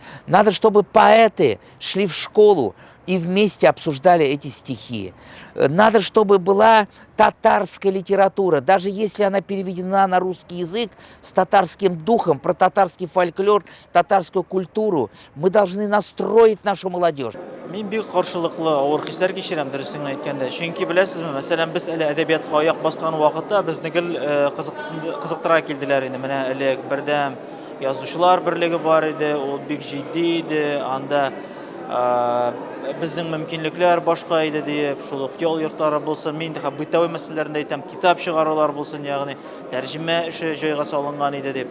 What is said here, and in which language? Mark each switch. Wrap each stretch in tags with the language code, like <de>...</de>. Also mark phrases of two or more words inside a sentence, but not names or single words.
<ru>Надо, чтобы поэты шли в школу и вместе обсуждали эти стихи. Надо, чтобы была татарская литература, даже если она переведена на русский язык, с татарским духом, про татарский фольклор, татарскую культуру. Мы должны настроить нашу молодежь.</ru> <tt>Мен бик каршылыклы авыр хисләр кичерәм дөресен әйткәндә. Чөнки беләсезме, мәсәлән, без әле әдәбиятка аяк баскан вакытта безне кызыктыра килделәр инде. Менә элек бердәм язучылар берлеге бар иде, ул бик җитди иде. Анда Безнең мөмкинлекләр башка иде дип, шул ук ял йортлары булсын, мин инде бытовой мәсьәләләрендә әйтәм, китап чыгарулар булсын, ягъни тәрҗемә эше җайга салынган иде дип.</tt>